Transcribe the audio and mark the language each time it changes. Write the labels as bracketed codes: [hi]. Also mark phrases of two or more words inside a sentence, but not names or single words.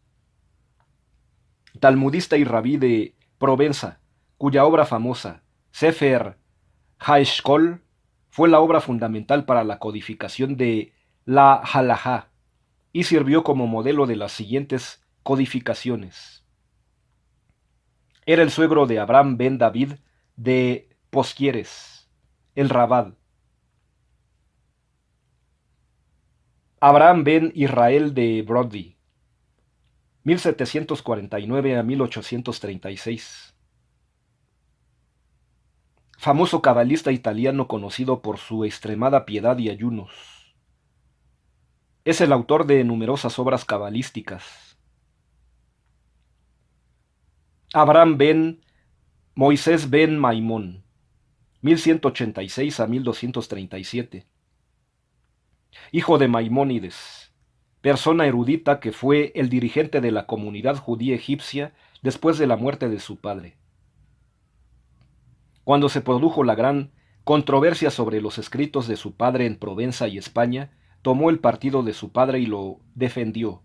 [es] Talmudista y rabí de Provenza, cuya obra famosa, Sefer HaEshkol, fue la obra fundamental para la codificación de la Halajá y sirvió como modelo de las siguientes codificaciones. Era el suegro de Abraham ben David de Posquieres, el Rabad. Abraham ben Israel de Brody, 1749 a 1836. Famoso cabalista italiano conocido por su extremada piedad y ayunos. Es el autor de numerosas obras cabalísticas. Abraham ben Moisés ben Maimón, 1186 a 1237. Hijo de Maimónides, persona erudita que fue el dirigente de la comunidad judía egipcia después de la muerte de su padre. Cuando se produjo la gran controversia sobre los escritos de su padre en Provenza y España, tomó el partido de su padre y lo defendió.